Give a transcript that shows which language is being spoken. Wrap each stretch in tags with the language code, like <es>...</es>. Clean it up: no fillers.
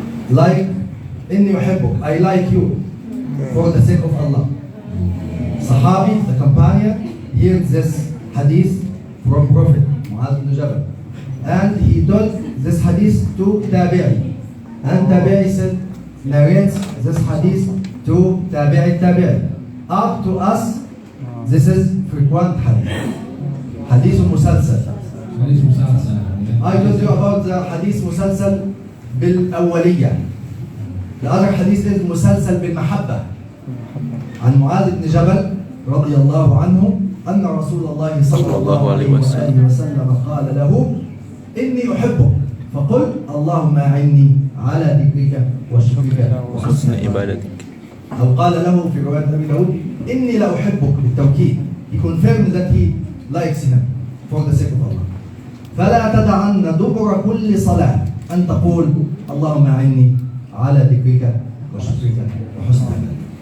<en>Like</en> <ar>إني أحبك,</ar> <en>I like you for the sake of Allah. Sahabi, the companion, heard this hadith from Prophet Mu'adh ibn Jabal, and he told this hadith to Tabi'i, and Tabi'i said, narrates this hadith to Tabi'i, up to us. This is frequent hadith. Hadith musalsal. hadis musalsal. I told you about the hadith musalsal bil awwaliyah. The other hadith is musalsal bil mahabba.</en> <ar>عن معاذ بن جبل رضي الله عنه أن رسول الله صلى الله عليه وسلم قال له: إني أحبك، فقل اللهم أعني على ذكرك وشكرك وحسن عبادتك. أو قال له في رواية أبي داود: إني لا أحبك بالتوكيد.</ar> <en>He confirmed that he likes him for the sake of Allah.</en> <ar>فلا تدعن دبر كل صلاة أن تقول اللهم أعني على ذكرك وشكرك وحسن عبادتك.</ar>